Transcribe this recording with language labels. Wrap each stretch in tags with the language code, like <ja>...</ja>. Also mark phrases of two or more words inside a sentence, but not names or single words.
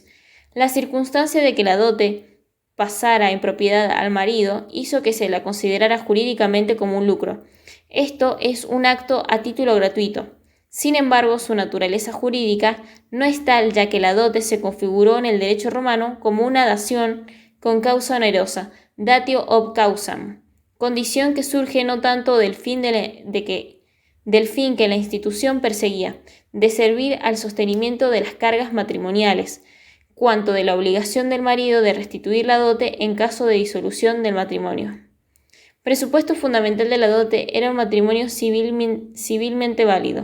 <es>La circunstancia de que la dote pasara en propiedad al marido hizo que se la considerara jurídicamente como un lucro. Esto es un acto a título gratuito. Sin embargo, su naturaleza jurídica no es tal, ya que la dote se configuró en el derecho romano como una dación con causa onerosa,</es> <la>datio ob causam,</la> <es>condición que surge no tanto del fin que la institución perseguía, de servir al sostenimiento de las cargas matrimoniales, cuanto de la obligación del marido de restituir la dote en caso de disolución del matrimonio. Presupuesto fundamental de la dote era un matrimonio civilmente válido.</es>